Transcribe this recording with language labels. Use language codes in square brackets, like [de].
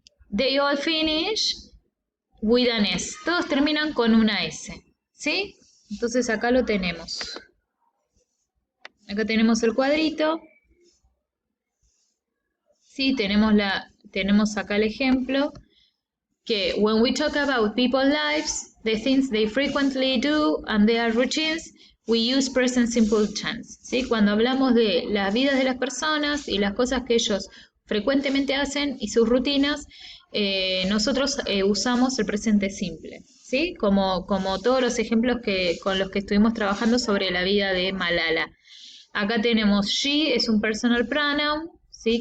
[en] They all finish with an S. [es] Todos terminan con una S, ¿sí? Entonces acá lo tenemos. Acá tenemos el cuadrito. Sí, tenemos acá el ejemplo. Que [en] when we talk about people's lives, the things they frequently do and their routines, we use present simple tense, ¿sí? [es] Cuando hablamos de las vidas de las personas y las cosas que ellos frecuentemente hacen y sus rutinas, nosotros usamos el presente simple, ¿sí? Como todos los ejemplos con los que estuvimos trabajando sobre la vida de Malala. Acá tenemos she, es un personal pronoun, ¿sí?